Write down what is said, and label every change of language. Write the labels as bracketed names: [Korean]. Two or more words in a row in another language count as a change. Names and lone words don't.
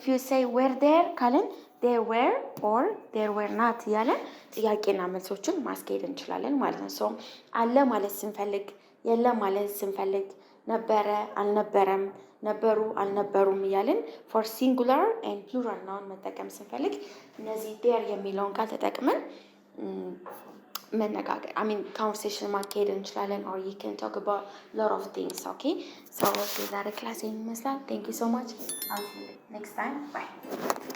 [English] you say were there [Amharic] ካልን [English] there were or there were not [Amharic] ያለ ጥያቄና መልሶችን ማስኬድ እንችላለን ማለት ነው so አለ ማለት ስንፈልግ የለ ማለት ስንፈልግ ነበረ አልነበረም ነበሩ አልነበሩም ያለን [English] for singular and plural noun [Amharic] መጠቀም ስንፈልግ እነዚህ there የሚለውን ቃል ተጠቅመን መነጋገር conversation ማካሄድ እንችላለን [English] or you can talk about lot of things. Okay, so [Amharic] የዛሬ ክላስ ይመስላል. [English] Thank you so much. I'll see you next time. Bye.